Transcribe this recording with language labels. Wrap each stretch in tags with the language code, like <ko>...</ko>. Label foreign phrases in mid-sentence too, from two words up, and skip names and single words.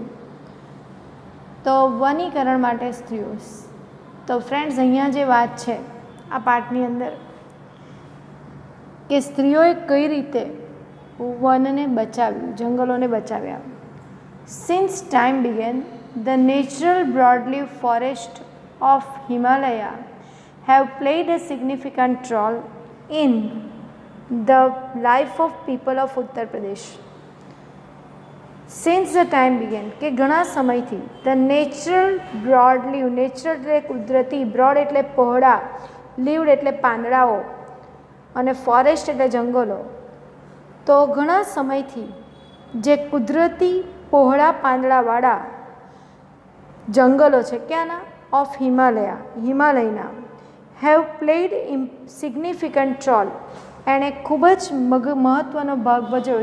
<gu>તો વનીકરણ માટે સ્ત્રીઓ. તો ફ્રેન્ડ્સ, અહીંયા જે વાત છે આ પાઠની અંદર કે સ્ત્રીઓએ કઈ રીતે વનને બચાવ્યું, જંગલોને બચાવ્યા.</gu> <en>since time began the natural broadleaf forest of Himalaya have played a significant role in the life of people of Uttar Pradesh. Since the time began,</en> <gu>કે ઘણા સમયથી</gu> <en>the natural broadleaf,</en> <gu>natural એટલે કુદરતી, broad એટલે પહોળા, લીવડ એટલે પાંદડાઓ અને ફોરેસ્ટ એટલે જંગલો. તો ઘણા સમયથી જે કુદરતી પહોળા પાંદડાવાળા જંગલો છે ક્યાંના, ઓફ હિમાલયના,</gu> <en>have played significant role,</en> <gu>એણે ખૂબ જ મહત્ત્વનો ભાગ ભજવ્યો.</gu>